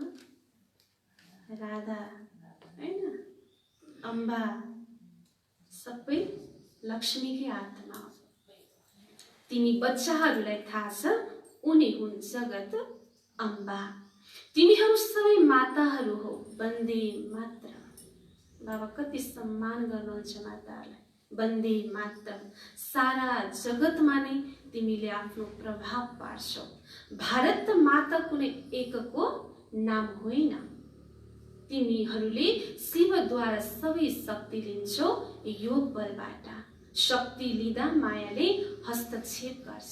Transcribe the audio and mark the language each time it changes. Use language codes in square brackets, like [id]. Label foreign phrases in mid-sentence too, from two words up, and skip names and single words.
[ne] राधा हैन, अम्बा, सबै लक्ष्मीकै आत्मा। तिमी बच्चाहरूलाई थाहा छ उनी हुन् जगत अम्बा। तिमीहरू सबै माताहरू हो। [sa] वन्दे मातरम। [ne] बाबा कति सम्मान गर्नुहुन्छ माताहरूलाई। [sa] वन्दे मातरम। [ne] सारा जगतमा नै तिमीले आफ्नो प्रभाव पार्छौ। भारत माता कुनै एकको नाम होइन। तिमीहरूले शिवद्वारा सबै शक्ति लिन्छौ योग बलबाट। शक्ति लिँदा मायाले हस्तक्षेप गर्छ।